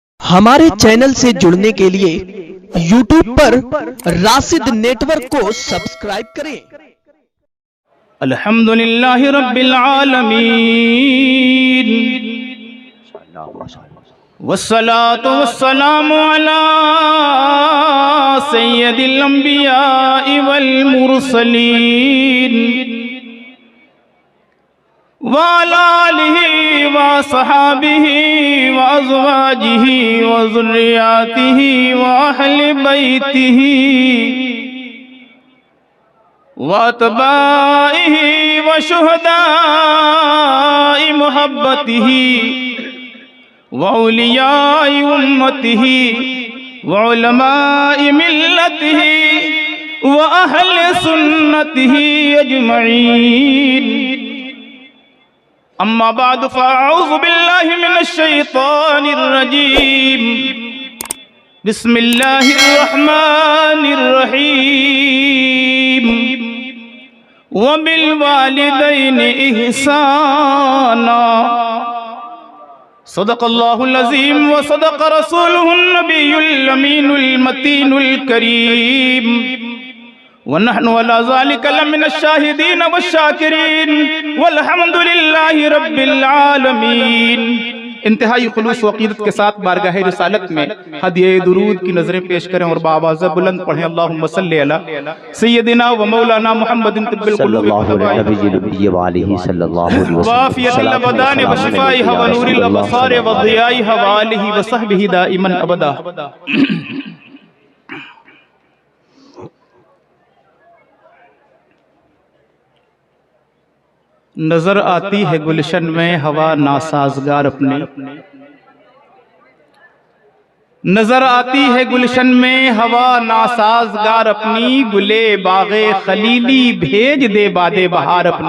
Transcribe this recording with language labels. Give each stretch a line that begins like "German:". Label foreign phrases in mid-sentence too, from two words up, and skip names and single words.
Urdu: ہمارے چینل سے جڑنے کے لیے YouTube پر راشد نیٹ ورک کو سبسکرائب کریں.
Arabic: الحمد لله رب العالمين والصلاة والسلام على سيد الأنبياء والمرسلين وعلى آله وصحبه وأزواجه وذرياته وأهل بيته وأتباعه وشهداء محبته وأولياء أمته وعلماء ملته وأهل سنته أجمعين. أما بعد فأعوذ بالله من الشيطان الرجيم. بسم الله الرحمن الرحيم. وبالوالدين إحسانا. صدق الله العظيم وصدق رسوله النبي الأمين المتين الكريم. ونحن على ذلك لمن الشاهدين والشاكرين والحمد لله رب العالمين.
Urdu: انتہائی خلوص و عقیدت کے ساتھ بارگاہ رسالت میں ہدیے درود کی نذریں پیش کریں اور باآواز بلند پڑھیں.
Arabic: اللهم صل على سيدنا ومولانا محمد طب القلوب وعافية الأبدان وشفائها ونور الأبصار وضيائها وآله وصحبه دائما أبدا.
Urdu: نظر آتی ہے گلشن میں ہوا ناسازگار اپنے، نظر آتی ہے گلشن میں ہوا ناسازگار اپنی، گل باغ خلیلی بھیج دے باد بہار اپنی.